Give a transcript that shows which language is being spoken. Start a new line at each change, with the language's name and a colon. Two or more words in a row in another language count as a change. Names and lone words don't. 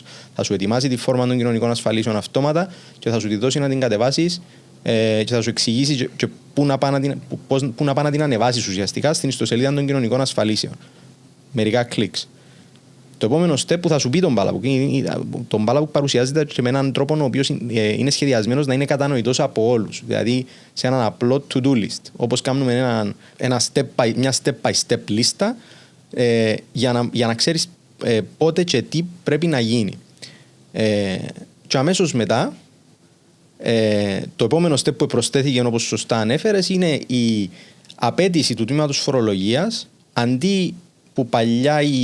Greek: Θα σου ετοιμάσει τη φόρμα των κοινωνικών ασφαλίσεων αυτόματα και θα σου τη δώσει να την κατεβάσεις και θα σου εξηγήσει και πού να πάει να την ανεβάσεις ουσιαστικά στην ιστοσελίδα των κοινωνικών ασφαλίσεων. Μερικά κλικς. Το επόμενο step που θα σου πει τον Balabook παρουσιάζεται και με έναν τρόπο ο οποίος είναι σχεδιασμένος να είναι κατανοητός από όλους. Δηλαδή σε έναν απλό
English: to-do list.
Greek: Όπως κάνουμε μια step-by-step λίστα για να ξέρεις πότε και τι πρέπει να γίνει. Και αμέσως μετά, το επόμενο step που προσθέθηκε, όπως σωστά ανέφερες, είναι η απέτηση του τμήματος φορολογίας, αντί που παλιά